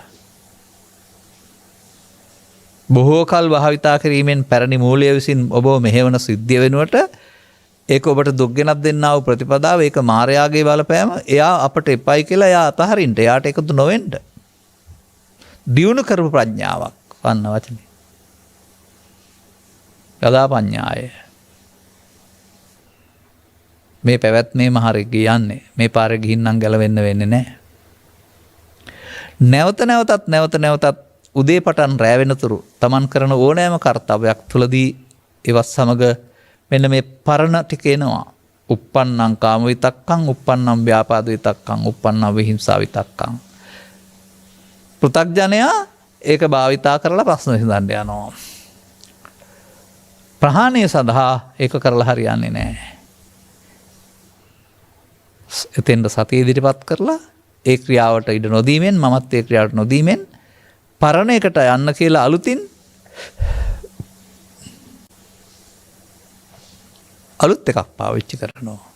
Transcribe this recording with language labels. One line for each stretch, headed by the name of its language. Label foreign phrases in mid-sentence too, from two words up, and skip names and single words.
Sinhala: බොහෝ කල් භාවිතා කිරීමෙන් පැරණි මූලය විසින් ඔබ මෙහෙවන සිද්ධිය වෙනුවට ඒක ඔබට දුක් ගෙනත් දෙන්නා වූ ප්‍රතිපදාව, ඒක මායාවේ බලපෑම, එයා අපට එපයි කියලා එයා අතහරින්න, එයාට එකතු නොවෙන්න දියුණු කරපු ප්‍රඥාවක් වන්න වචනේ.
Pali: යදා පඤ්ඤාය.
Sinhala: මේ පැවැත්මේම හරිය කියන්නේ මේ පාරේ ගිහින් නම් ගැලවෙන්න වෙන්නේ නැහැ. නැවත නැවතත් උදේ පටන් රැ වෙනතුරු තමන් කරන ඕනෑම කර්තව්‍යයක් තුළදී ඒවත් සමග මෙන්න මේ පරණ ටික එනවා.
Pali: uppannam kama vitakkam, uppannam vyapada vitakkam, uppannam vihinsa vitakkam.
Sinhala: පෘථග්ජනයා ඒක භාවිතා කරලා ප්‍රශ්න විසඳන්න යනවා. ප්‍රහාණය සඳහා ඒක කරලා හරියන්නේ නැහැ. එතෙන්ට සතිය ඉදිරිපත් කරලා ඒ ක්‍රියාවට ඉඩ නොදීමෙන්, මමත් ඒ ක්‍රියාවට නොදීමෙන් පරණ එකට යන්න කියලා අලුතින් අලුත් එකක් පාවිච්චි කරනවා.